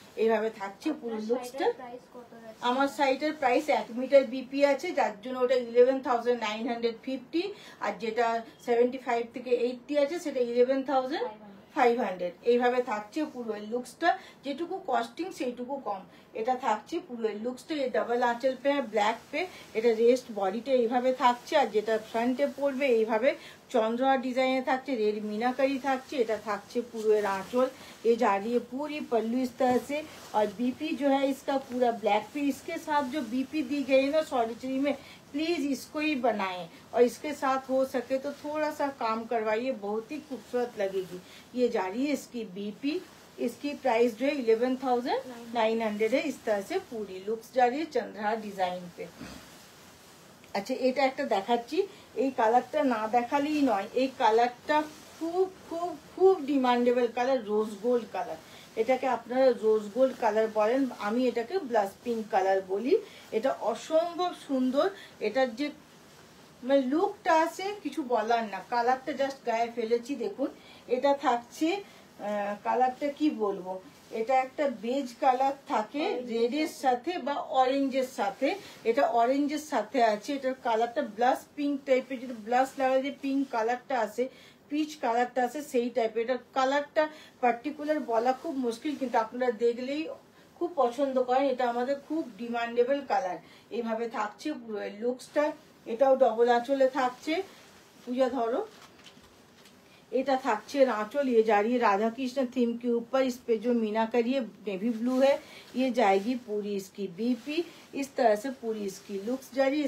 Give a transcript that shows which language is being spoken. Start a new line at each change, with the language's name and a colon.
Bangla: এইভাবে থাকছে পুরো লুকসটা। আমার সাইটের প্রাইস 1 মিটার বিপি আছে, যার জন্য ওটা 11,950, আর যেটা 75 থেকে 80 আছে সেটা 11,500। এইভাবে থাকছে পুরো লুকসটা, যেটুকু কস্টিং সেইটুকু কম। এটা থাকছে পুরো লুকসটা, এই ডাবল আঁচল পে ব্ল্যাক পে, এটা রেস্ট বডিটা এইভাবে থাকছে, আর যেটা ফ্রন্টে পড়বে এইভাবে चंद्रा डिजाइन থাকছে, रेड मीनाकारी থাকছে। এটা থাকছে পুরো এর
Hindi: आंचल, ये जा रही है पूरी पल्लू इस तरह से, और बीपी जो है इसका पूरा ब्लैक पे। इसके साथ जो बीपी दी गई है ना सॉलिटरी में, प्लीज इसको ही बनाएं, और इसके साथ हो सके तो थोड़ा सा काम करवाइए, बहुत ही खूबसूरत लगेगी। ये जा रही है इसकी बीपी, इसकी प्राइस जो है 11,900 है। इस तरह से पूरी लुक्स जा रही है चंद्रहार डिजाइन पे।
Bangla: আচ্ছা এটা একটা দেখাচ্ছি, এই কালারটা না দেখালেই নয়। এই কালারটা খুব খুব খুব demandable colour, rose gold colour. এটাকে আপনারা রোজ গোল্ড কালার বলেন, আমি এটাকে ব্লাশ পিঙ্ক কালার বলি। এটা অসম্ভব সুন্দর, এটার যে মানে লুকটা আছে কিছু বলার না। কালারটা জাস্ট গায়ে ফেলেছি, দেখুন এটা থাকছে কালারটা কি বলবো, এটা একটা বেজ কালার থাকে রেডের সাথে বা অরেঞ্জের সাথে, এটা অরেঞ্জের সাথে আছে। এটার কালারটা ব্লাশ পিঙ্ক টাইপের, যেটা ব্লাশ লাগালে যে পিঙ্ক কালারটা আসে, পিচ কালারটা আসে সেই টাইপের। এটার কালারটা পার্টিকুলার বলা খুব মুশকিল, কিন্তু আপনারা দেখলেই খুব পছন্দ করেন। এটা আমাদের খুব ডিমান্ডেবল কালার। এইভাবে থাকছে পুরো লুকসটা, এটাও ডবল আঁচলে থাকছে। পূজা ধরো, এটা থাকছে
Hindi: आंचल, ये जा रही है राधा कृष्ण थीम के ऊपर। इस पे जो मीनाकारी है नेवी ब्लू है, ये जाएगी पूरी इसकी बीपी। इस तरह से पूरी इसकी लुक्स जा रही है।